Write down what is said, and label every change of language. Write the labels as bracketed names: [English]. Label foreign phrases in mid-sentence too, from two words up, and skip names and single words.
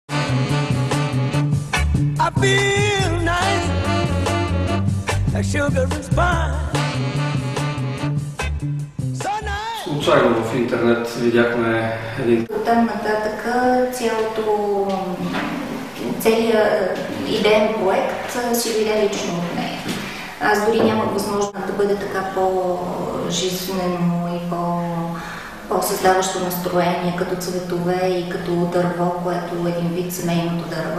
[English] I feel nice, like sugar and spice. So nice. [Bulgarian] Случайно в интернет видяхме един... Оттам нататък целият идеен проект си дойде лично от нея. Аз дори нямах възможност да бъде така по-жизнено и по-създаващо настроение, като цветове и като дърво, което е един вид семейното дърво.